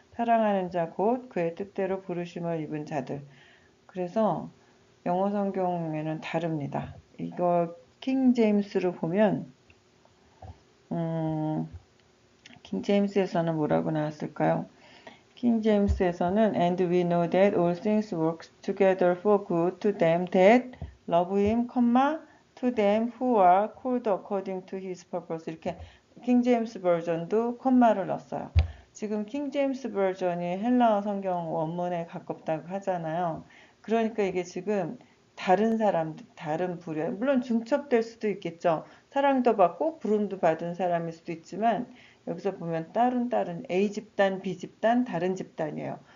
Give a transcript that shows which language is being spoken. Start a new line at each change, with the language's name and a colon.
Korean: 사랑하는 자 곧 그의 뜻대로 부르심을 입은 자들. 그래서 영어 성경에는 다릅니다. 이거 킹 제임스로 보면 킹 제임스에서는 뭐라고 나왔을까요? 킹 제임스에서는
English: And we know that all things work together for good to them that love him, to them who are called according to his purpose.
Korean: 이렇게 킹 제임스 버전도 콤마를 넣었어요. 지금 킹 제임스 버전이 헬라어 성경 원문에 가깝다고 하잖아요. 그러니까 이게 지금 다른 사람들, 다른 부류, 물론 중첩될 수도 있겠죠. 사랑도 받고 부름도 받은 사람일 수도 있지만 여기서 보면 다른 A 집단, B 집단, 다른 집단이에요.